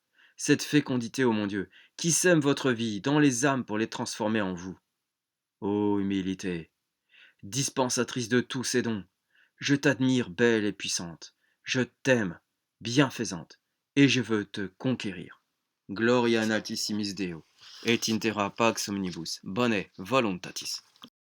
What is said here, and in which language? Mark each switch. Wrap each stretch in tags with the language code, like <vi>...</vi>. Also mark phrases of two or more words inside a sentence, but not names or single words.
<fr>Cette fécondité, ô mon Dieu, qui sème votre vie dans les âmes pour les transformer en vous. Ô humilité, dispensatrice de tous ces dons, je t'admire belle et puissante, je t'aime, bienfaisante, et je veux te conquérir.</fr> <la>Gloria in altissimis Deo, et in terra pax omnibus, bone voluntatis.</la>